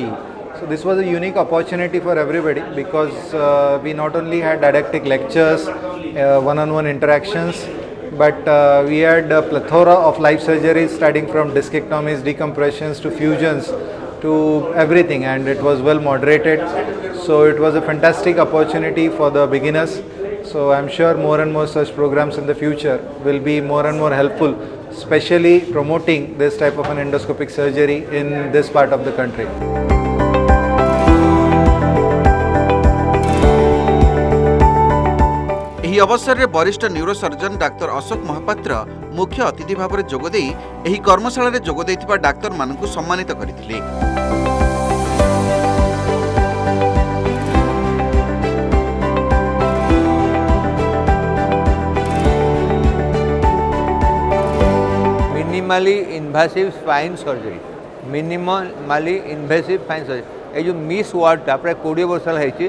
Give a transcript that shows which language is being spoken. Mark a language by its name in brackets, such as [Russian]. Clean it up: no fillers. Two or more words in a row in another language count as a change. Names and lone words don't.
[English] So this was a unique opportunity for everybody because we not only had didactic lectures, one-on-one interactions, but we had a plethora of live surgeries starting from discectomies, decompressions to fusions to everything, and it was well moderated. So it was a fantastic opportunity for the beginners. So I'm sure more and more such programs in the future will be more and more helpful, especially promoting this type of an endoscopic surgery in this part of the country. [Odia] ଏହି ଅବସରରେ ବରିଷ୍ଠ ନ୍ୟୁରୋସର୍ଜନ ଡାକ୍ତର ଅଶୋକ ମହାପାତ୍ର ମୁଖ୍ୟ ଅତିଥି ଭାବରେ ଯୋଗଦେଇ ଏହି କର୍ମଶାଳାରେ ଯୋଗ ଦେଇଥିବା ଡାକ୍ତରମାନଙ୍କୁ ସମ୍ମାନିତ କରିଥିଲେ। [English] minimally invasive spine surgery, minimally invasive spine surgery, [Hindi] ये जो मिस वर्डटा प्राय 20 वर्ष है